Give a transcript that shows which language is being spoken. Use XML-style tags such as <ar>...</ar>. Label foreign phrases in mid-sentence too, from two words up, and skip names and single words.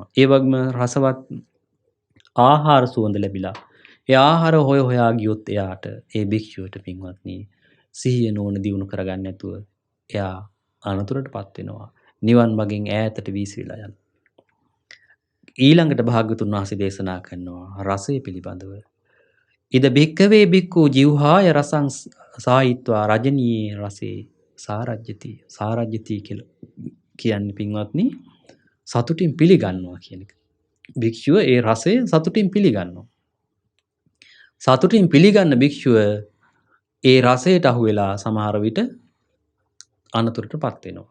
<si>ඒ වගේම රසවත් ආහාර සුවඳ ලැබිලා ඒ ආහාර හොයා ගියොත් එයාට ඒ භික්ෂුවට පින්වත්නි සිහිය නුවණ දියුණු කරගන්න නැතුව එයා අනතුරටපත් වෙනවා. නිවන් මගෙන් ඈතට වීසිලා යනවා. ඊළඟට භාග්‍යවතුන් වහන්සේ දේශනා කරනවා රසය පිළිබඳව.</si> <pi>ඉද භික්ඛවේ භික්ඛු ජීවහාය රසං සායිත්වා රජනීයේ රසේ සාරජ්‍යති.</pi> <si>සාරජ්‍යති කියලා කියන්නේ පින්වත්නි සතුටින් පිළිගන්නවා කියන එක. භික්ෂුව ඒ රසය සතුටින් පිළිගන්නවා. සතුටින් පිළිගන්න භික්ෂුව ඒ රසයට අහු වෙලා සමහර විට අනතුරටපත් වෙනවා.</si>